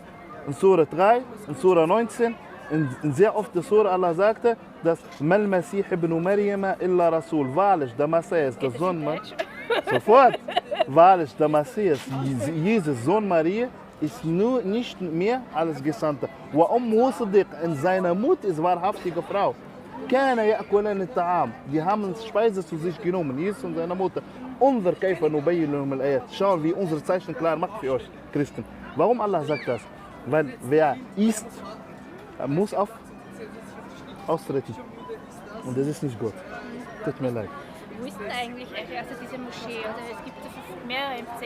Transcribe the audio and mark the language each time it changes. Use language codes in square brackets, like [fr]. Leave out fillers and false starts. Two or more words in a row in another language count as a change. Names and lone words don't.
[de] In Surah 3, in Surah 19, in sehr oft der Surah Allah sagte, dass [ar] ما المسيح ابن مريم إلا رسول. [de] Wahrlich, der Messias, der Sohn Maria. Sofort. Wahrlich, der Messias, Jesus, Sohn Maria, ist nur nicht mehr als Gesandter. In seiner Mutter ist wahrhaftige Frau. [ar] Keine يأكلان الطعام. [de] Die haben Speise zu sich genommen, Jesus und seine Mutter. [ar] Unser كيف نبين لهم الآيات. [de] Schauen, wie unsere Zeichen klar macht für euch, Christen. Warum Allah sagt das? Weil wer isst, muss austreten. Und das ist nicht gut. Tut mir leid. Wo ist denn eigentlich also diese Moschee? Oder es gibt mehrere im Zentrum.